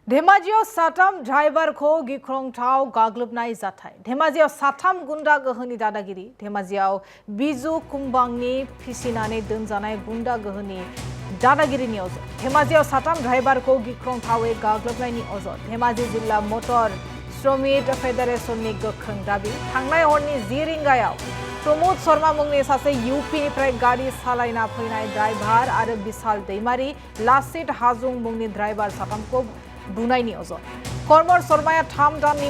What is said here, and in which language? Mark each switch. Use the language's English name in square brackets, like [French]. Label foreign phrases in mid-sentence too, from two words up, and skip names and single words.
[Bodo] धेमाजियाव साथाम ड्राइवर को गिख्रंथाव गाग्लोबनाय जाथाय धेमाजियाव साथाम गुंडा गोहोनि दादागिरि धेमाजियाव बिजु कुंबांनि फिसिनानै दोनजानाय गुंडा गोहोनि दादागिरिनि अजद धेमाजियाव साथाम ड्राइवर को गिख्रंथावै गाग्लोबनायनि अजद धेमाजि जिल्ला मटर श्रमिक फेडारेशननि गोख्रों दाबि थांनाय हरनि 10 रिंगायाव प्रमोद शर्मा मुंनि सासे यूपीनिफ्राय गाड़ी सालायना फैनाय ड्राइभार आरो बिशाल दैमारी लासित हाजुं मुंनि ड्राइभार साथामखौ बुनायनि अजद कर्मर शर्माया 3 दाननि